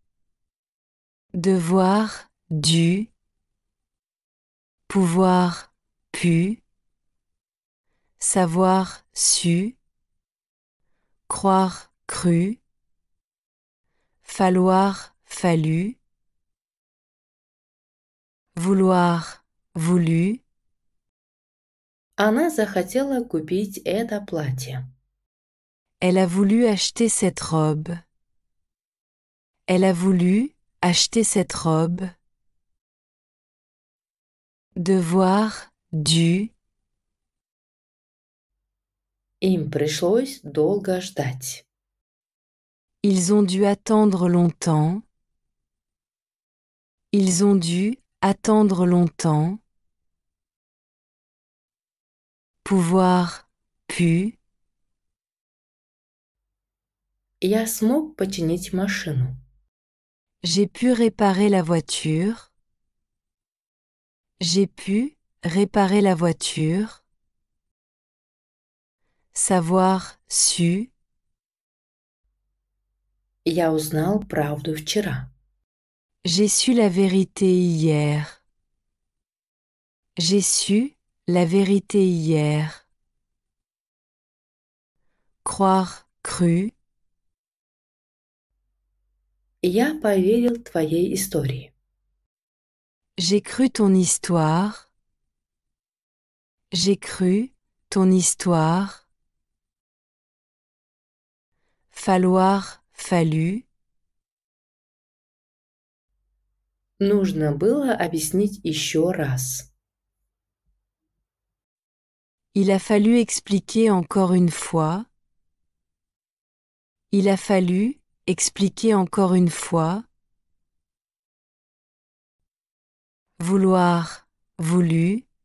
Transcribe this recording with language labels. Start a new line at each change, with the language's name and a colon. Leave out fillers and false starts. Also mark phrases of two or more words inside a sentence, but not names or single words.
French: Devoir, dû. Pouvoir, pu. Savoir, su. Croire, cru. Falloir, fallu. Vouloir, voulu.
Russian: Она захотела купить это платье.
French: Elle a voulu acheter cette robe. Elle a voulu acheter cette robe. Devoir, dû.
Russian: Им пришлось долго ждать.
French: Ils ont dû attendre longtemps. Ils ont dû attendre longtemps. Pouvoir, pu.
Russian: Я смог починить машину.
French: J'ai pu réparer la voiture. J'ai pu réparer la voiture. Savoir, su.
Russian: Я узнал правду вчера.
French: J'ai su la vérité hier. J'ai su la vérité hier. Croire, cru.
Russian: Я поверил твоей истории.
French: J'ai cru ton histoire. J'ai cru ton histoire. Falloir, fallu.
Russian: Нужно было объяснить еще раз.
French: Il a fallu expliquer encore une fois. Il a fallu expliquer encore une fois. Vouloir, voulu.